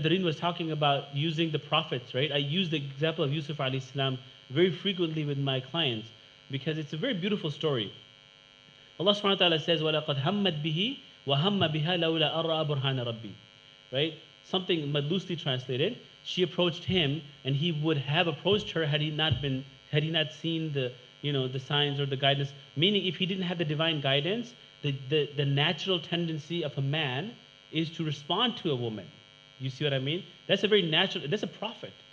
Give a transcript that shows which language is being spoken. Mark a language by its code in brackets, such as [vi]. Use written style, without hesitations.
[en] Dareen was talking about using the prophets, right? I use the example of Yusuf alayhi salam very frequently with my clients because it's a very beautiful story. Allah subhanahu wa ta'ala says, [ar] وَلَقَدْ هَمَّتْ بِهِ وَهَمَّ بِهَا لَوْلَا أَرَّى بُرْهَانَ رَبِّي. [en] Right? Something loosely translated. She approached him, and he would have approached her had he not seen the signs or the guidance. Meaning, if he didn't have the divine guidance, the natural tendency of a man is to respond to a woman. You see what I mean? That's a very natural. That's a prophet.